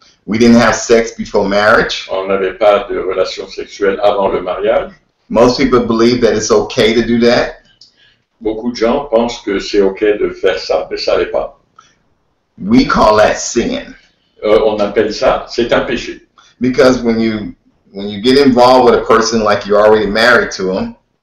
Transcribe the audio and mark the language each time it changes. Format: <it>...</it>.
<en>We didn't have sex before marriage.</en> <fr>On n'avait pas de relations sexuelles avant le mariage.</fr> <en>Most people believe that it's okay to do that.</en> <fr>Beaucoup de gens pensent que c'est ok de faire ça, mais ça n'est pas.</fr> <en>We call that sin.</en> <fr>On appelle ça, c'est un péché.</fr> <en>Because when you get involved with a person like you're already married to them,</en>